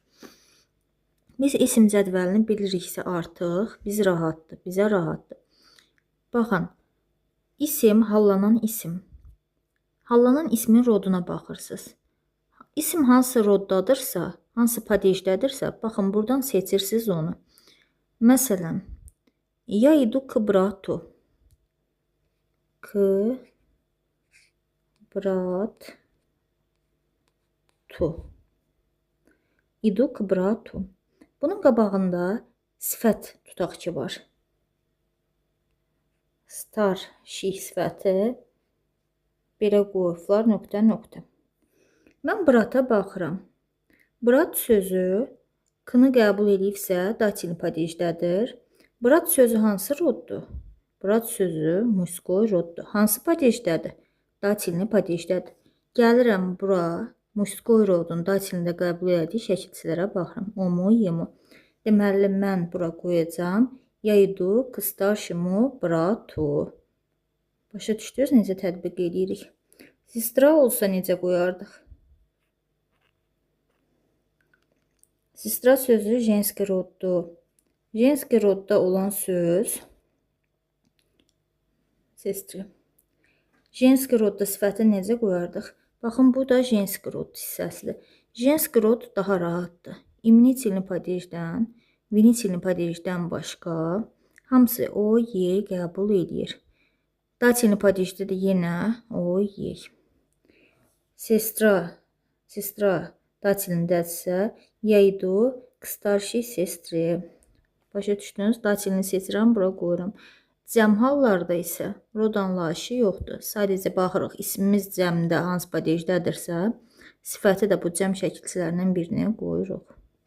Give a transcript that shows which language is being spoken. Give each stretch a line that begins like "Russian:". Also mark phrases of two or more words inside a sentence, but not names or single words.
Azerbaijani: Biz isim cədvəlini biliriksə artıq bizə rahatdır. Baxın, isim, hallanan isim. Hallanan ismin roduna baxırsınız. İsim hansı roddadırsa, hansı padejdədirsə, baxın buradan seçirsiniz onu. Məsələn,
Russian: я иду к брату. К брату. Иду к брату.
Azerbaijani: Bunun qabağında sifət tutaq ki var. Starşi sifəti belə qoyublar, nöqtə. Mən brata baxıram. Brat sözü k-nı qəbul edibsə datil padejdədir. Brat sözü hansı roddur? Brat sözü
Russian: мужской роддур.
Azerbaijani: Hansı padejdədir? Datilni padejdədir. Gəlirəm bura.
Russian: мужской родун
Azerbaijani: datilində qəbul etdiyi şəkilçilərə baxıram. O mu, ye mu? Deməli, mən bura qoyacam.
Russian: Я иду к старшему брату.
Azerbaijani: Başa düşdünüz necə tətbiq edirik? Sestra olsa necə qoyardıq? Sestra sözü
Russian: женский роддур. женский родда
Azerbaijani: olan söz sestra.
Russian: женский родда
Azerbaijani: sifəti necə qoyardıq? Baxın, bu da
Russian: женский род
Azerbaijani: hissəsidir.
Russian: женский род
Azerbaijani: daha rahatdır. İmnitilni padejdən, vinitilni padejdən başqa hamısı o, ye qəbul edir. Datilni padejdə də yenə o, ye. Sestra datilindədirsə,
Russian: я иду к старшей сестре.
Azerbaijani: Başa düşdünüz? Datilini seçirəm, bura qoyuram. Cəm hallarda isə rod anlayışı yoxdur. Sadəcə baxırıq, ismimiz cəmdə hansı padejdədirsə, sifəti də bu cəm şəkilçilərindən birini qoyuruq.